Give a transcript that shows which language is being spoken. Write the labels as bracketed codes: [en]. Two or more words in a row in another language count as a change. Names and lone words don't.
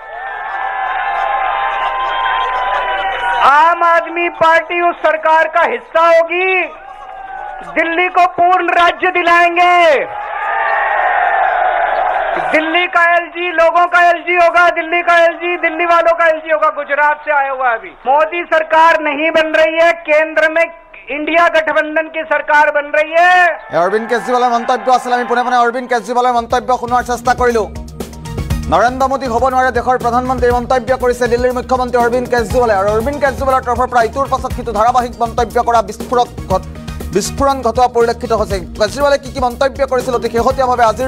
[hi] आम आदमी पार्टी उस सरकार का हिस्सा होगी दिल्ली को पूर्ण राज्य दिलाएंगे दिल्ली का एलजी लोगों का एलजी होगा दिल्ली का एलजी दिल्ली वालों का एलजी होगा गुजरात से आया हुआ अभी मोदी सरकार नहीं बन रही है केंद्र में इंडिया गठबंधन की सरकार बन रही है [as] অৰবিন্দ কেজৰিৱালৰ মন্তব্য আছিল আমি পুনে পুনে অৰবিন্দ কেজৰিৱালৰ মন্তব্য শুনাৰ চেষ্টা কৰিলো নৰেন্দ্ৰ মোদী হ'ব নোৱাৰে দেশৰ প্ৰধানমন্ত্ৰী মন্তব্য কৰিছে দিল্লীৰ মুখ্যমন্ত্ৰী অৰবিন্দ কেজৰিৱালে আৰু অৰবিন্দ কেজৰিৱালৰ তৰফৰ পৰা ইটোৰ পাছত সিটো ধাৰাবাহিক মন্তব্য কৰা বিস্ফোৰণ ঘটোৱা পৰিলক্ষিত হৈছে কেজৰিৱালে কি মন্তব্য কৰিছিল অতি শেহতীয়াভাৱে আজিৰ